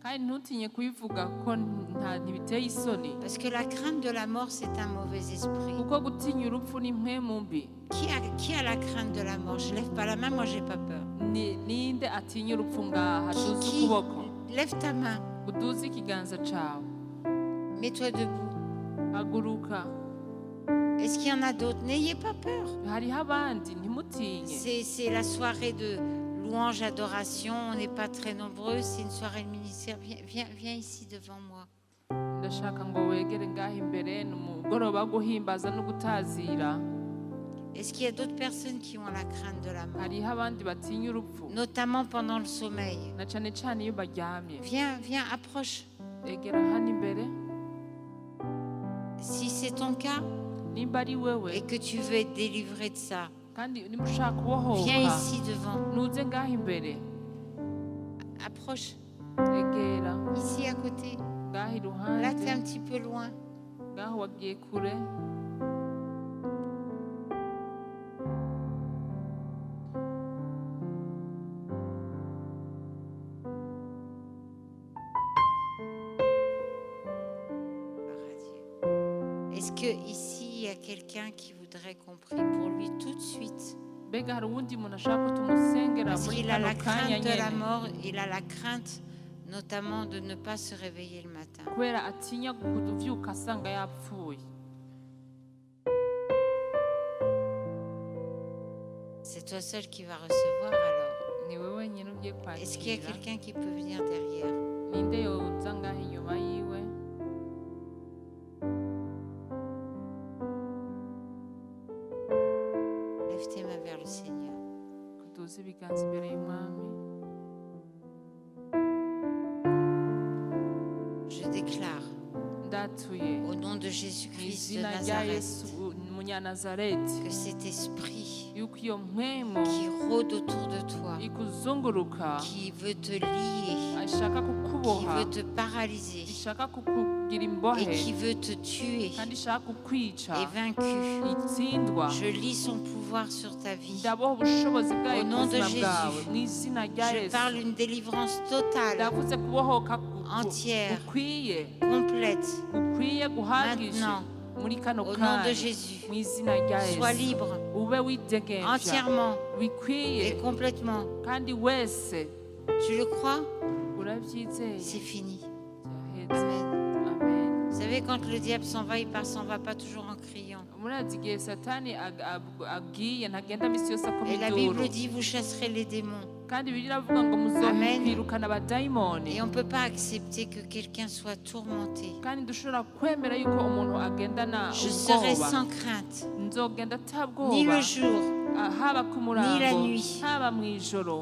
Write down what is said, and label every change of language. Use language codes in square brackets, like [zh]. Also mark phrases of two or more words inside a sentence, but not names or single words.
[fr] Parce que la crainte de la mort, c'est un mauvais esprit. Qui a la crainte de la mort? Je ne lève pas la main, moi je n'ai pas peur. Lève ta main. [rn] uduze ikiganza cawe [fr] Mets-toi debout. [rn] haguruka [fr] Est-ce qu'il y en a d'autres? N'ayez pas peur. [rn] hariho abandi ntimutinye [fr] C'est la soirée de louange, adoration. On n'est pas très nombreux. C'est une soirée de ministère. Viens ici devant moi. [rn] ndashaka ngo wegere ngaho imbere ni umugoroba wo guhimbaza no gutazira [fr] Est-ce qu'il y a d'autres personnes qui ont la crainte de la mort? [rn] hariho abandi batinya urupfu [fr] Notamment pendant le sommeil. [rn] na cane cane iyo baryamye [fr] Viens, approche. [rn] egera hano imbere [fr] Si c'est ton cas [rn] nimba ari wewe [fr] et que tu veux être délivré de ça, [rn] kandi nimba ushaka [fr] viens [rn] kubohoka [fr] ici devant. [rn] nuze ngaho imbere [fr] Approche. [rn] egera [fr] Ici à côté. [rn] ngaho [fr] Là, tu es [rn] iruhande [fr] un petit peu loin. [rn] ngaho wagiye kure [fr] Gloire à Dieu. Est-ce que ici il y a quelqu'un qui voudrait qu'on prie pour lui tout de suite? [rn] mbega hari uwundi muntu ashaka ko tumusengera [fr] Parce [rn] muri [fr] qu'il a [rn] kano [fr] la [rn] kanya [fr] crainte de la [rn] nyene [fr] mort, il a la crainte notamment de ne pas se réveiller le matin. [rn] kubera atinya kuvyuka asanga yapfuye [fr] C'est toi seul qui va recevoir alors. [rn] ni wewe nyine ugiye [fr] Est-ce qu'il y a [rn] kwakira [fr] quelqu'un qui peut venir derrière? [rn] ninde yoza ngaho inyuma yiwe [fr] Lève tes mains vers le Seigneur. [rn] kuduza ibiganza imbere y'umwami [fr] Je déclare [rn] ndatuye [fr] au nom de [rn] mu [fr] Jésus-Christ de [rn] izina rya yesu [fr] Nazareth [rn] umunyanazareti [fr] que cet esprit [rn] yuko iyo mpwemu [fr] qui rôde autour de toi, [rn] ikuzunguruka [fr] qui veut te lier, [rn] ishaka [fr] qui [rn] kukuboha [fr] veut te paralyser [rn] ishaka kukugira imbohe [fr] et qui veut te tuer [rn] kandi ishaka kukwica [fr] est vaincu. [rn] itsindwa [fr] Je lis son pouvoir sur ta vie. [rn] ndaboha ubushobozi bwayo [fr] Au [rn] ku [fr] nom de [rn] buzima [fr] Jésus, [rn] bwawe mu izina rya [fr] Je [rn] yesu [fr] parle une délivrance totale, [rn] ndavuze kubohoka [fr] entière, [rn] gukwiye [fr] complète, [rn] gukwiye guhagije [fr] Maintenant, [rn] muri kano [fr] au nom de [rn] kanya [fr] Jésus. [rn] mu izina rya [fr] Sois [rn] yesu [fr] libre [rn] ube widegemvya [fr] entièrement [rn] bikwiye [fr] et complètement. [rn] kandi wese [fr] Tu le crois? [rn] urabyizeye [fr] C'est fini. [rn] byaheze [fr] Amen. [rn] amen [fr] Vous savez, quand le diable s'en va, il s'en va pas toujours en criant. [rn] murazi igihe satani agiye ntagenda misi yose akoma [fr] Et la [rn] induru [fr] Bible dit, vous chasserez les démons. [rn] kandi bibiliya iravuga ngo [fr] Amen. [rn] muzokwirukana abadayimoni [fr] Et on ne peut pas accepter que quelqu'un soit tourmenté. [rn] kandi dushobora kwemera yuko umuntu agendana [fr] Je serai [rn] ubwoba [fr] sans crainte, [rn] nzogenda ni atabwoba [fr] le jour. [rn] haba ku [fr] Ni [rn] murango [fr] la nuit. [rn] haba mu ijoro